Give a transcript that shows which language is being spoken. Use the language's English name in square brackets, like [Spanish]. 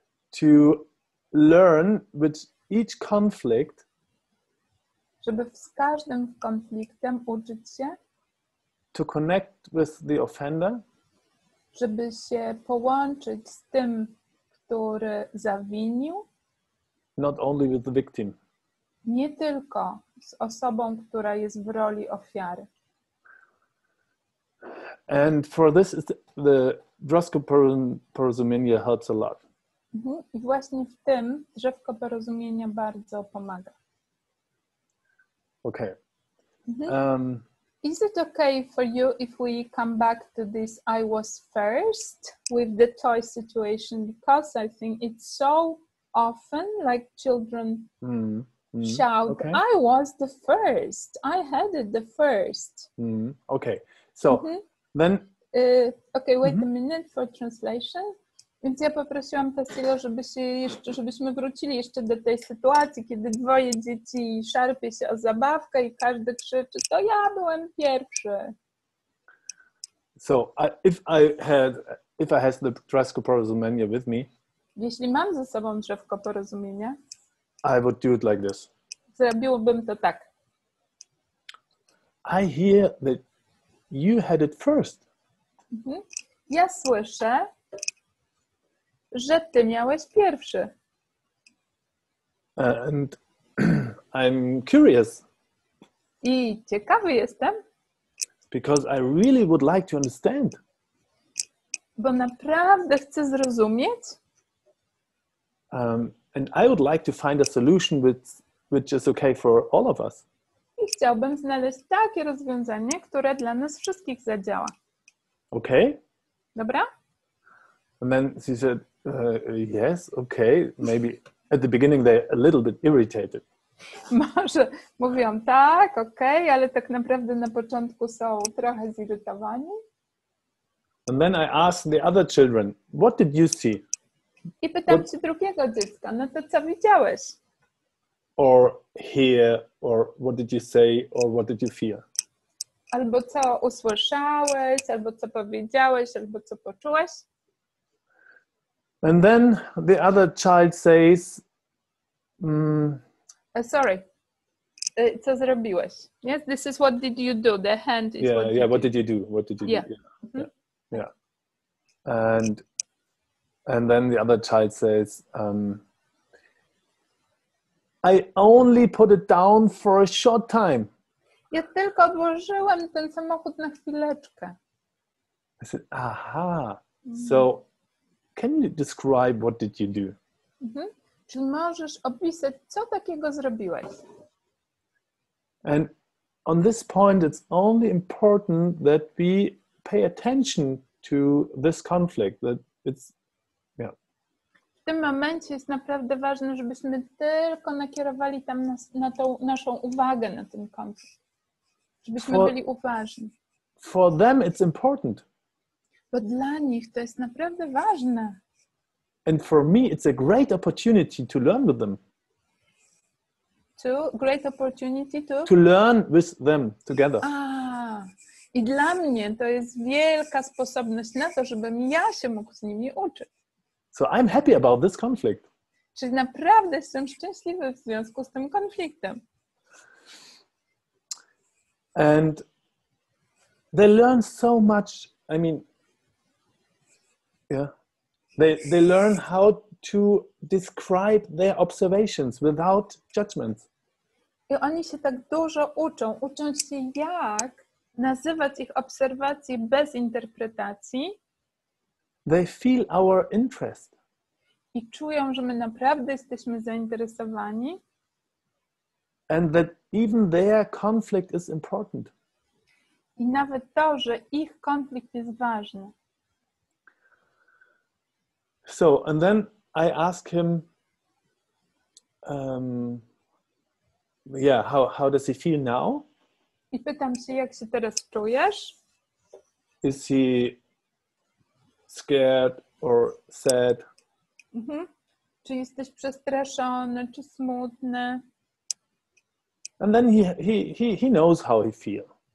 [English] To learn with each conflict. [Polish] Żeby z każdym konfliktem uczyć się. [English] To connect with the offender. [Polish] Żeby się połączyć z tym, który zawinił. [English] Not only with the victim. [Polish] Nie tylko z osobą, która jest w roli ofiary. [English] And for this, the Drzewko Porozumienia helps a lot. [Polish] I właśnie w tym Drzewko Porozumienia bardzo pomaga. [English] Okay. Is it okay for you if we come back to this I was first with the toy situation? Because I think it's so often like children shout, okay. I was the first. I had it the first. Okay. So then... Okay, wait a minute for translation. [Polish] Więc ja poprosiłam Tassilo, żebyśmy wrócili jeszcze do tej sytuacji, kiedy dwoje dzieci szarpie się o zabawkę i każdy krzyczy, to ja byłem pierwszy. [English] So if I had the Drzewko Porozumienia with me, [Polish] jeśli mam ze sobą Drzewko Porozumienia, [English] I would do it like this. [Polish] Zrobiłbym to tak. [English] I hear that you had it first. [Polish] Ja słyszę, że ty miałeś pierwszy. [English] And I'm curious. [Polish] I ciekawy jestem, [English] Because I really would like to understand. [Polish] bo naprawdę chcę zrozumieć. [English] And I would like to find a solution which is okay for all of us. [Polish] I chciałbym znaleźć takie rozwiązanie, które dla nas wszystkich zadziała. [English] Okay? [Polish] Dobra? [English] And then she said, yes, okay. Maybe at the beginning they're a little bit irritated. [Polish] Może mówią tak, okej, ale tak naprawdę na początku są trochę zirytowani. [English] And then I asked the other children, what did you see? [Polish] I pytam się drugiego dziecka, no to co widziałeś? [English] Or hear, or what did you say, or what did you feel? [Polish] Albo co usłyszałeś, albo co powiedziałeś, albo co poczułeś? [English] And then the other child says, [Polish] Sorry, co zrobiłeś? [English] Yes, this is what did you do. The hand is what did you do? What did you do? Yeah. And then the other child says, I only put it down for a short time. [Polish] Ja tylko odłożyłem ten samochód na chwileczkę. [English] I said, aha. So can you describe what did you do? [Polish] Czy możesz opisać, co takiego zrobiłeś? [English] And on this point, it's only important that we pay attention to this conflict. That it's, [Polish] W tym momencie jest naprawdę ważne, żebyśmy tylko nakierowali tam na tą naszą uwagę na ten konflikt. Żebyśmy byli uważni. [English] For them, it's important. [Polish] Bo dla nich to jest naprawdę ważne. [English] And for me, it's a great opportunity to learn with them. Great opportunity to learn with them together. [Polish] I dla mnie to jest wielka sposobność na to, żebym ja się mógł z nimi uczyć. [English] So I'm happy about this conflict. [Polish] Czyli naprawdę jestem szczęśliwy w związku z tym konfliktem. [English] And they learn so much. I mean, they learn how to describe their observations without judgments. [Polish] I oni się tak dużo uczą się jak nazywać ich obserwacji bez interpretacji. [English] They feel our interest. [Polish] I czują, że my naprawdę jesteśmy zainteresowani. [English] And that even their conflict is important. [Polish] I nawet to, że ich konflikt jest ważny. [English] So, and then I ask him, how does he feel now? [Polish] I pytam się, jak się teraz czujesz? [English] Is he scared or sad? [Polish] Czy jesteś przestraszony, czy smutny? [English] And then he knows how he feels.